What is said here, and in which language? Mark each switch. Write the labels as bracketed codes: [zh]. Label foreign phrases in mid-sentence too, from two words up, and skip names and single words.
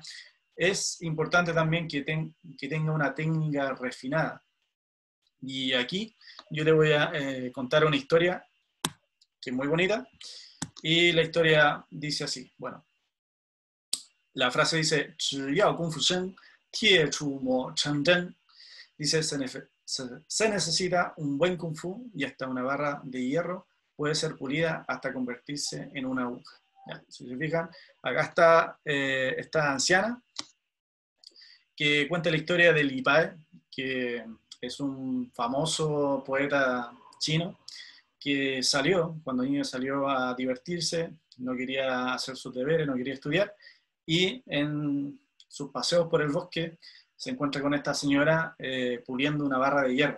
[es] Es importante también que tenga una técnica refinada. Y aquí yo te voy a contar una historia que es muy bonita. Y la historia dice así. Bueno, la frase dice, [zh] 只要功夫深，铁杵磨成针. [es] Dice, se necesita un buen kung fu y hasta una barra de hierro puede ser pulida hasta convertirse en una aguja. ¿Ya? Si se fijan, acá está esta anciana que cuenta la historia de Li Pai, que es un famoso poeta chino que cuando niño salió a divertirse, no quería hacer sus deberes, no quería estudiar, y en sus paseos por el bosque se encuentra con esta señora puliendo una barra de hierro.